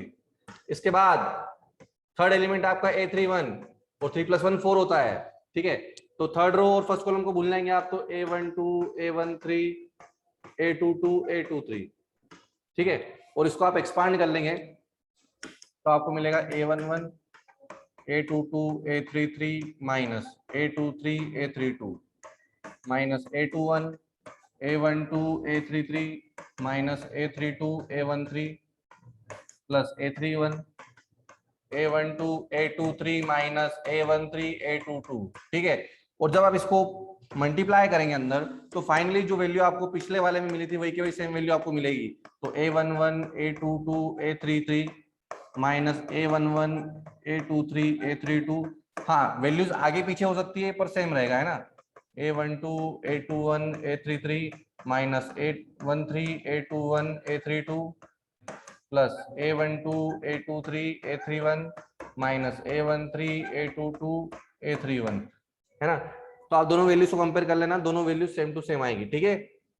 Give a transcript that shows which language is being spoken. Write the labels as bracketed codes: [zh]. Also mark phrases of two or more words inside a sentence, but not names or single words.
[hi] इसके बाद थर्ड एलिमेंट आपका A31 और 3 + 1 4 होता है, ठीक है। तो [en] third row [hi] और [en] first column [hi] को भूल जाएंगे आप, तो A12 A13 A22 A23, ठीक है। और इसको आप एक्सपांड कर लेंगे तो आपको मिलेगा A11 A22 A33 माइनस A23 A32, माइनस A21 A12 A33 माइनस A32 A13 प्लस A31 A12 A23 माइनस A13 A22, ठीक है। और जब आप इसको मल्टीप्लाई करेंगे अंदर तो फाइनली जो वैल्यू आपको पिछले वाले में मिली थी वही की वही [en] same value [hi] आपको मिलेगी। तो A11 A22 A33 माइनस A11 A23 A32, हाँ वैल्यूज आगे पीछे हो सकती है पर सेम रहेगा, है ना। A12 A21 A33 माइनस A13 A21 A32 प्लस A12 A23 A31 माइनस A13 A22 A31, है ना। तो आप दोनों वैल्यूज को कंपेयर कर लेना, दोनों वैल्यूज [en] same to same [hi] आएगी, ठीक है।